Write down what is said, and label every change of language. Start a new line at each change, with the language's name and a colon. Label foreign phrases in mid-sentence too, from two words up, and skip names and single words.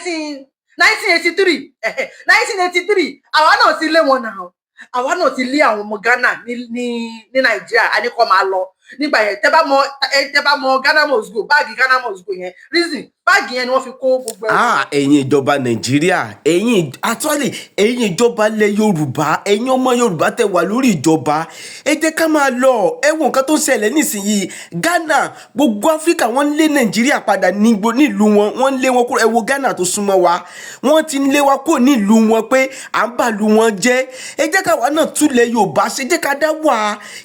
Yoruba: 1983 1983 àwa náà ti lé wọn náà àwa náà ti lé àwọn ọmọ Ghana ní Nàìjíríà a ní kó máa lọ nígbà yẹn tẹ́ bá mọ Ghana must go báàgì Ghana must go yẹn reason báàgì yẹn ni wọ́n fi kó gbogbo ẹ̀yin ìjọba Nàìjíríà ẹ̀yin ìjọba ilẹ̀ Yorùbá ẹ̀yin ọmọ Yorùbá tẹ́ wà lórí ìjọba ẹ jẹ́ ká máa lọ ẹ wo nǹkan tó ń ṣẹlẹ̀ nísìnyí Ghana gbogbo Áfíríkà wọ́n lé Nàìjíríà padà nílùú wọn wọ́n lé wọn kúrò ẹ wo Ghana tó súnmọ́ wa wọ́n ti lé wa kúrò nílùú wọn pé à ń bàlù wọn jẹ́ ẹ jẹ́ káwa náà túlẹ̀ Yorùbá ṣe jẹ́ ká dá wà